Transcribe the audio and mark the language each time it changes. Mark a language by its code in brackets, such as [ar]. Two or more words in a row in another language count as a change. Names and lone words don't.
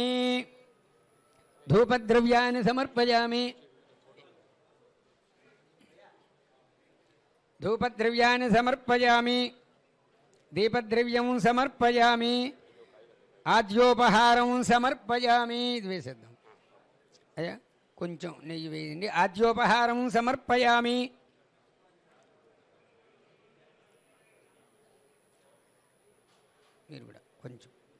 [sa] धूपद्रव्यानि समर्पयामि। धूपद्रव्यानि समर्पयामि। दीपद्रव्यं समर्पयामि। आद्योपहारं समर्पयामि. [te] द्वेषिद्दाం అయ్యా కొంచెం నెయ్యి వేయండి. [sa] ఆద్యోపహారం సమర్పయామి. [te] మీరు కూడా కొంచెం